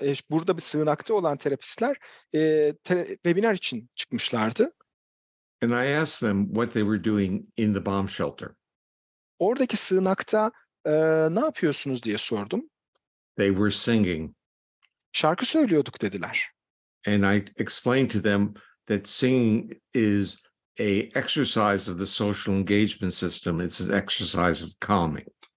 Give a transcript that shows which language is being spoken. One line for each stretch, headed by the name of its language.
Turkish: burada bir sığınakta olan terapistler webinar için çıkmışlardı.
English: And I asked them what they were doing in the bomb shelter.
Turkish: Oradaki sığınakta ne yapıyorsunuz diye sordum.
English: They were singing.
Turkish: Şarkı söylüyorduk dediler.
English: And I explained to them that singing is a exercise of the social engagement system. It's an exercise of calming.